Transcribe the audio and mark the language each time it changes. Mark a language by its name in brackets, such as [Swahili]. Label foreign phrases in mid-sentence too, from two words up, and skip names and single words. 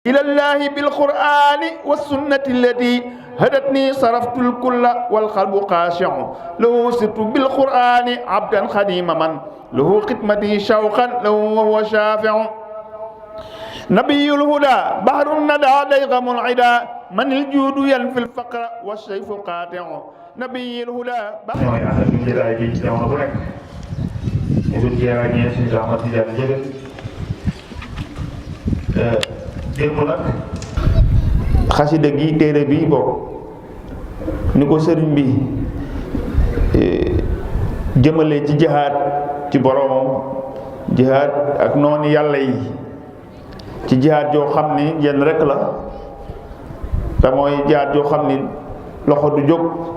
[Arabic] إلى الله بالقرآن والسنة التي هدتني صرفت الكل والقلب خاشع له سرت بالقرآن عبدا خديما من له خدمتي شوقا له وهو شافع نبي الهدى بحر الندى ديغم العدا من الجود ينفي الفقر والسيف قاطع نبي الهدى بحر [Wolof] démb nag xasida gi téere bi bokk ni ko sëriñ bi jëmale ci jihaad ci boroomam jihaad ak noonu yàlla yi ci jihaad joo xam ni jenn rekk la te mooy jihaad joo xam ni loxo du jóg